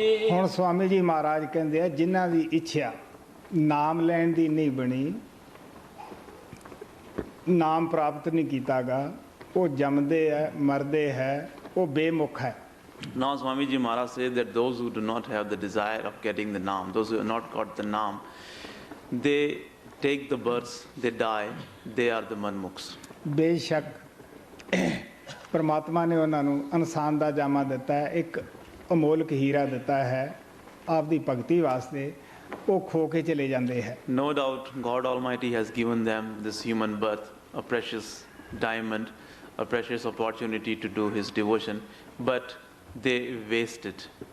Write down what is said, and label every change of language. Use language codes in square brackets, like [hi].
[pa] ਹੁਣ स्वामी जी महाराज ਕਹਿੰਦੇ ਆ ਜਿਨ੍ਹਾਂ ਦੀ ਇੱਛਾ ਨਾਮ ਲੈਣ ਦੀ ਨਹੀਂ ਬਣੀ, ਨਾਮ ਪ੍ਰਾਪਤ ਨਹੀਂ ਕੀਤਾਗਾ, ਉਹ ਜੰਮਦੇ ਹੈ, ਮਰਦੇ ਹੈ, ਉਹ ਬੇਮੁਖ ਹੈ। [en] Now Swami Ji Maharaj says that those who do not have the desire of getting the Naam, those who have not got the Naam, they take the births, they die, they are the manmukhs. [pa] ਬੇਸ਼ੱਕ ਪਰਮਾਤਮਾ ਨੇ ਉਹਨਾਂ ਨੂੰ ਇਨਸਾਨ ਦਾ ਜਾਮਾ ਦਿੱਤਾ ਹੈ, ਇੱਕ ਅਮੋਲਕ ਹੀਰਾ ਦਿੱਤਾ ਹੈ ਆਪਦੀ ਭਗਤੀ ਵਾਸਤੇ, ਉਹ ਖੋ ਕੇ ਚਲੇ ਜਾਂਦੇ ਹੈ। [en] No doubt God Almighty has given them this human birth, a precious diamond, a precious opportunity to do His devotion, but they waste it.